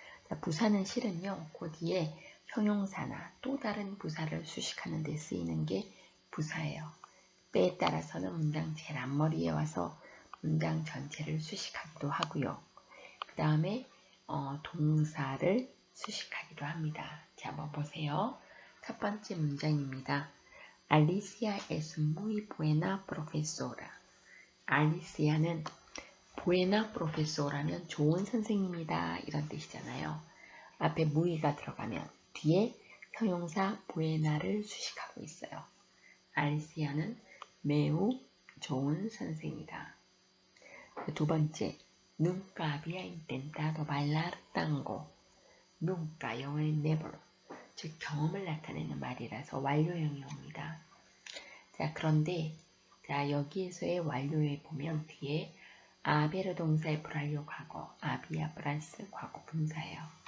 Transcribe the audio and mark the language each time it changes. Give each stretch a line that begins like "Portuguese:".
Korean: 자, 부사는 실은요, 그 뒤에 형용사나 또 다른 부사를 수식하는 데 쓰이는 게 부사예요. 때에 따라서는 문장 제일 앞머리에 와서 문장 전체를 수식하기도 하고요. 그 다음에 동사를 수식하기도 합니다. 자, 한번 보세요. 첫 번째 문장입니다.
Spanish: Alicia es muy buena profesora.
Korean: 알리시아는
Spanish: buena profesora
Korean: 면 좋은 선생님이다 이런 뜻이잖아요. 앞에 muy가 들어가면 뒤에 형용사 buena를 수식하고 있어요. 알리시아는 매우 좋은 선생이다. 두 번째,
Spanish: nunca había intentado bailar tango.
Korean: nunca 영어의 never, 즉 경험을 나타내는 말이라서 완료형이 옵니다. 자, 그런데 자, 여기에서의 완료에 보면 뒤에 아베르 동사의 불완료 과거, 아비아 플러스 과거 분사예요.